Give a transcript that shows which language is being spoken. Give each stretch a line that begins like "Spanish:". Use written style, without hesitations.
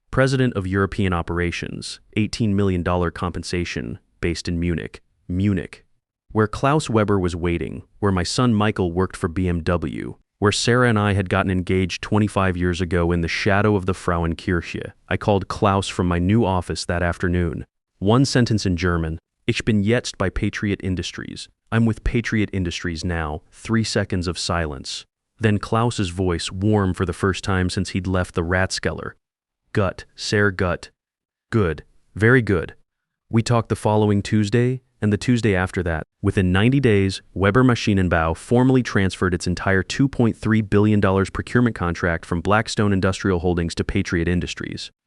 English: President of European Operations, $18 million compensation, based in Munich. Munich. Where Klaus Weber was waiting, where my son Michael worked for BMW, where Sarah and I had gotten engaged 25 years ago in the shadow of the Frauenkirche. I called Klaus from my new office that afternoon. One sentence in German.
German: Ich bin jetzt bei Patriot Industries.
English: I'm with Patriot Industries now. 3 seconds of silence. Then Klaus's voice, warm for the first time since he'd left the Ratskeller.
German: Gut, sehr gut.
English: Good. Very good. We talked the following Tuesday, and the Tuesday after that. Within 90 days, Weber Maschinenbau formally transferred its entire $2.3 billion procurement contract from Blackstone Industrial Holdings to Patriot Industries.